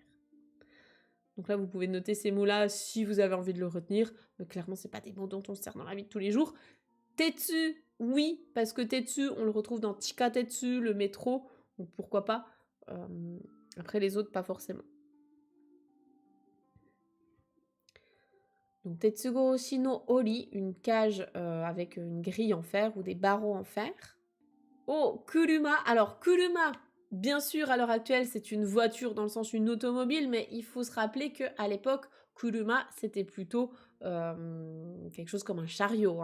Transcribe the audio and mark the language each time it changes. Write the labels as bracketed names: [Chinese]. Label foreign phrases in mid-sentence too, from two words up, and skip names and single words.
[French] Donc là, vous pouvez noter ces mots-là si vous avez envie de le retenir. Mais clairement, c'est pas des mots dont on se sert dans la vie de tous les jours. Tetsu, oui, parce que tetsu, on le retrouve dans chikatetsu, le métro, donc pourquoi pas. Après les autres, pas forcément. [Japanese] Donc 鉄格子の檻, [French] une cage avec une grille en fer ou des barreaux en fer. Oh, kuruma. Alors, kuruma, bien sûr, à l'heure actuelle, c'est une voiture dans le sens une automobile, mais il faut se rappeler qu'à l'époque, kuruma, c'était plutôt quelque chose comme un chariot.